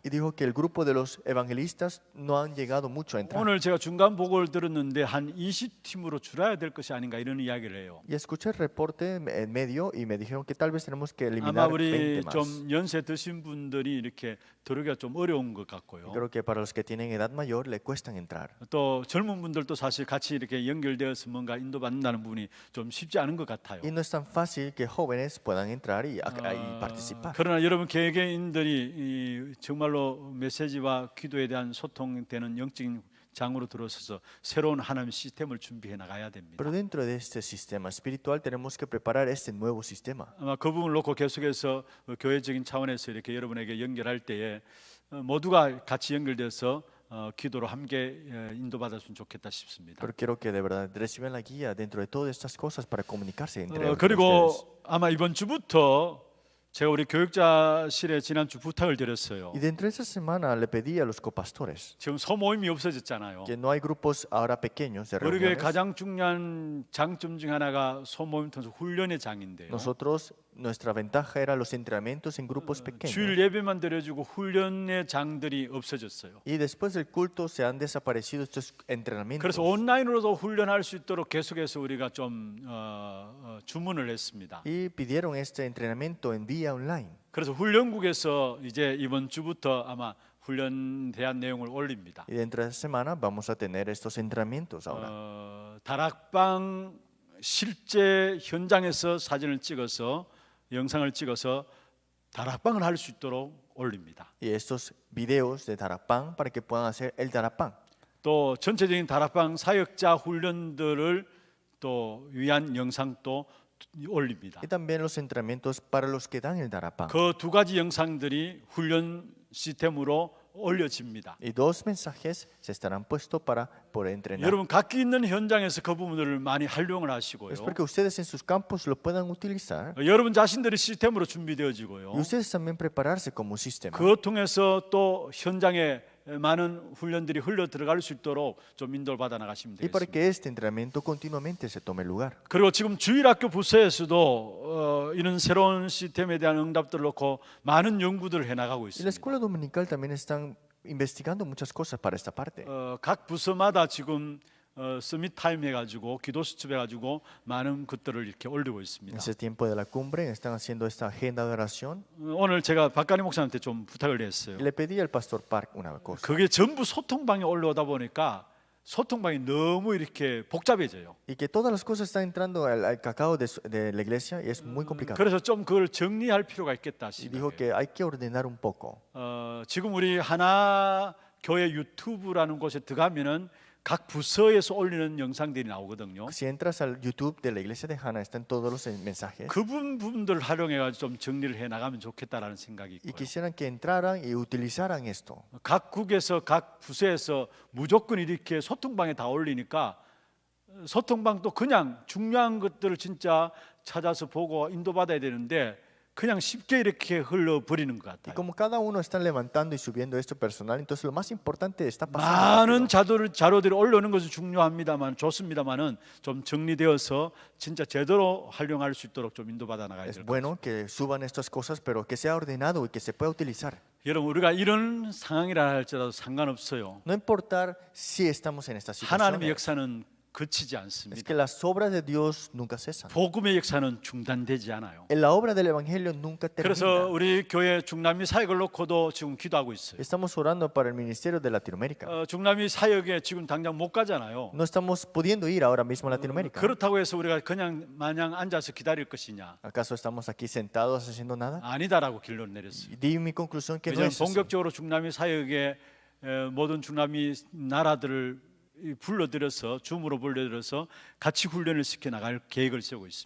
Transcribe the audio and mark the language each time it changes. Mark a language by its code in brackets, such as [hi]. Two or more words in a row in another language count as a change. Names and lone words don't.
[es] Y dijo que el grupo de los evangelistas no han llegado mucho a entrar. [ko] 오늘 제가 중간 보고를 들었는데 한 20팀으로 줄여야 될 것이 아닌가 이런 이야기를 해요. [es] Y escuché el reporte en medio y me dijeron que tal vez tenemos que [ko] 아마 [es] eliminar [ko] 우리 [es] 20 más. [ko] 좀 연세 드신 분들이 이렇게 들어오기가 좀 어려운 것 같고요. [es] Creo que para los que tienen edad mayor le cuestan entrar. [ko] 또 젊은 분들도 사실 같이 이렇게 연결되어서 뭔가 인도받는다는 부분이 좀 쉽지 않은 것 같아요. [es] Y no es tan fácil que jóvenes puedan entrar y participar. [ko] 그러나 여러분 개개인들이 정말로 메시지와 기도에 대한 소통되는 영적인 장으로 들어서서 새로운 하나님 시스템을 준비해 나가야 됩니다. [es] Pero dentro de este sistema espiritual tenemos que preparar este nuevo sistema. [ko] 아마 그 부분을 놓고 계속해서 교회적인 차원에서 이렇게 여러분에게 연결할 때에 모두가 같이 연결돼서 기도로 함께 인도받았으면 좋겠다 싶습니다. [es] Pero quiero que de verdad reciban la guía dentro de todas estas cosas para comunicarse entre ustedes. [ko] 그리고 아마 이번 주부터 제가 우리 교육자실에 지난주 부탁을 드렸어요. [es] Y dentro de esta semana le pedí a los copastores [ko] 지금 소모임이 없어졌잖아요. [es] que no hay grupos ahora pequeños de [ko] 우리 교회 [es] reuniones. [ko] 가장 중요한 장점 중 하나가 소모임 통해서 훈련의 장인데요. [es] Nosotros, nuestra ventaja era los entrenamientos en grupos pequeños. [ko] 주일 예배만 드려주고 훈련의 장들이 없어졌어요. [es] Y después del culto se han desaparecido estos entrenamientos. [ko] 그래서 온라인으로도 훈련할 수 있도록 계속해서 우리가 좀 주문을 했습니다. [es] Y pidieron este entrenamiento en vía online. [ko] 그래서 훈련국에서 이제 이번 주부터 아마 훈련 대한 내용을 올립니다. [es] Y dentro de esta semana vamos a tener estos entrenamientos ahora. [ko] 다락방 실제 현장에서 사진을 찍어서 영상을 찍어서 다락방을 할 수 있도록 올립니다. [es] Y estos videos de Tarapán para que puedan hacer el Tarapán. [ko] 또 전체적인 다락방 사역자 훈련들을 또 위한 영상도 올립니다. [es] Y también los entrenamientos para los que dan el Tarapán. [ko] 그 두 가지 영상들이 훈련 시스템으로 올려집니다. [es] Y dos mensajes se estarán puestos para poder entrenar. [ko] 여러분 각기 있는 현장에서 그 부분들을 많이 활용을 하시고요. [es] Es porque ustedes en sus campos lo puedan utilizar. [ko] 여러분 자신들이 시스템으로 준비되어지고요. [es] Y ustedes también prepararse como sistema. [ko] 그것 통해서 또 현장에 많은 훈련들이 흘러 들어갈 수 있도록 좀 인도를 받아 나가시면 [es] Y para [ko] 되겠습니다. [es] que este entrenamiento continuamente se tome lugar. [ko] 그리고 지금 주일학교 부서에서도 이런 새로운 시스템에 대한 응답들을 놓고 많은 연구들을 해나가고 [es] Y la [ko] 있습니다. [es] escuela dominical también están investigando muchas cosas para esta parte. [ko] 각 부서마다 지금 [en] summit time [ko] 해가지고 기도 수첩 해가지고 많은 것들을 이렇게 올리고 [es] En [ko] 있습니다. [es] ese tiempo de la cumbre están haciendo esta agenda de oración. [ko] 오늘 제가 박가리 목사한테 좀 부탁을 [es] Y [ko] 했어요. [es] le pedí al pastor Park una cosa. [ko] 그게 전부 소통방에 올라오다 보니까 소통방이 너무 이렇게 복잡해져요. [es] Y que todas las cosas están entrando al cacao de la iglesia y es muy complicado. [ko] 그래서 좀 그걸 정리할 필요가 있겠다 [es] Y dijo [ko] 싶어요. [es] que hay que ordenar un poco. [ko] 지금 우리 하나 교회 유튜브라는 곳에 들어가면은 각 부서에서 올리는 영상들이 나오거든요. [es] Si entras al YouTube de la iglesia de Hannah, están todos los mensajes. [ko] 그 부분들을 활용해가지고 좀 정리를 해 나가면 좋겠다라는 생각이 [es] Y [ko] 있고요. [es] quisieran que entraran y utilizaran esto. [ko] 각국에서 각 부서에서 무조건 이렇게 소통방에 다 올리니까 소통방도 그냥 중요한 것들을 진짜 찾아서 보고 인도받아야 되는데 그냥 쉽게 이렇게 흘러버리는 것 [es] Y [ko] 같아요. [es] como cada uno está levantando y subiendo esto personal, entonces lo más importante está pasando. [ko] 많은 [es] rápido. [ko] 자료들이 올려오는 것은 중요합니다만 좋습니다만은 좀 정리되어서 진짜 제대로 활용할 수 있도록 좀 인도받아 나가야 [es] Es [ko] 될 것 같아요. [es] bueno que suban estas cosas, pero que sea ordenado y que se pueda utilizar. [ko] 여러분 우리가 이런 상황이라 할지라도 상관없어요. [es] No importar si estamos en esta [ko] 하나님의 [es] situación. [ko] 역사는 그치지 [es] Es [ko] 않습니다. [es] que las obras de Dios nunca cesan. [ko] 복음의 역사는 중단되지 않아요. [es] La obra del Evangelio nunca [ko] 그래서 [es] termina. [ko] 우리 교회 중남미 사역을 놓고도 지금 기도하고 있어요. [es] Estamos orando para el ministerio de Latinoamérica. [ko] 중남미 사역에 지금 당장 못 가잖아요. [es] No estamos pudiendo ir ahora mismo a Latinoamérica. [ko] 그렇다고 해서 우리가 그냥 마냥 앉아서 기다릴 것이냐? [es] ¿Acaso estamos aquí sentados haciendo nada? [ko] 아니다라고 결론 내렸어요. [es] Di mi conclusión que no [ko] 왜냐하면 [es] es así. [ko] 본격적으로 중남미 사역에 모든 중남미 나라들을 불러들여서 줌으로 불러들여서 같이 훈련을 시켜 나갈 계획을 세우고 있습니다.